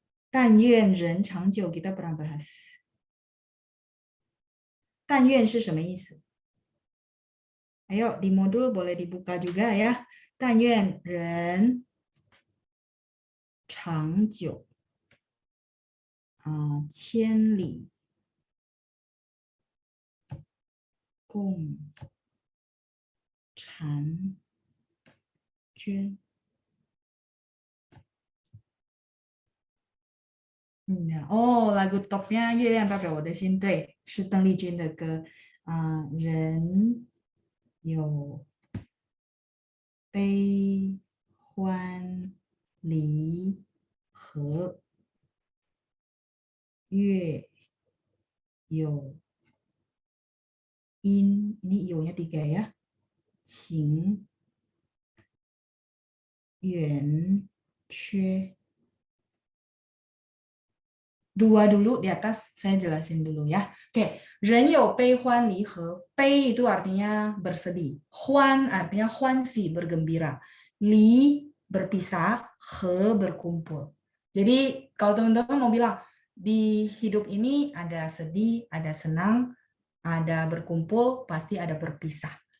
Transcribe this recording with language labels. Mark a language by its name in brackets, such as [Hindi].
[Chinese] 但愿人长久 [Indonesian] kita pernah bahas。 [Chinese] 但愿是什么意思？ [Indonesian] Ayo di modul boleh dibuka juga ya. [Chinese] 但愿人长久千里共婵娟。 [Indonesian] lagu topnya [Chinese] 月亮代表我的心，对，是邓丽君的歌。人有悲欢离合，月有阴， [Indonesian] ini [Chinese] 有nya 3 ya， 晴圆缺。 [Indonesian] Dua dulu di atas, saya jelasin dulu ya. Oke, [Chinese] 人有悲欢离合， [Indonesian] 悲 itu artinya bersedih, 欢 artinya 欢喜 bergembira, 离 berpisah, 合 berkumpul. Jadi kalau teman-teman mau bilang di hidup ini ada sedih, ada senang, ada berkumpul, pasti ada berpisah.